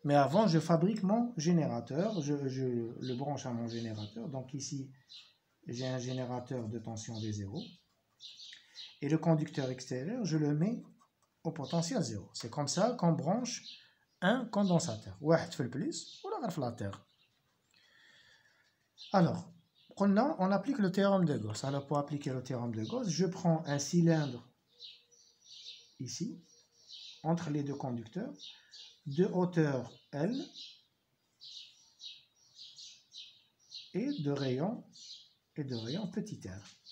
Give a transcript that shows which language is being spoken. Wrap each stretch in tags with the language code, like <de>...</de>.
<fr>Mais avant, je fabrique mon générateur. Je le branche à mon générateur. Donc ici, j'ai un générateur de tension V0. Et le conducteur extérieur, je le mets au potentiel 0. C'est comme ça qu'on branche un condensateur.</fr> <ar>واحد في البليس ولا غير في</ar> <fr>la terre. Alors, on applique le théorème de Gauss. Alors pour appliquer le théorème de Gauss, je prends un cylindre ici, entre les deux conducteurs, de hauteur L et de rayon petit r.</fr>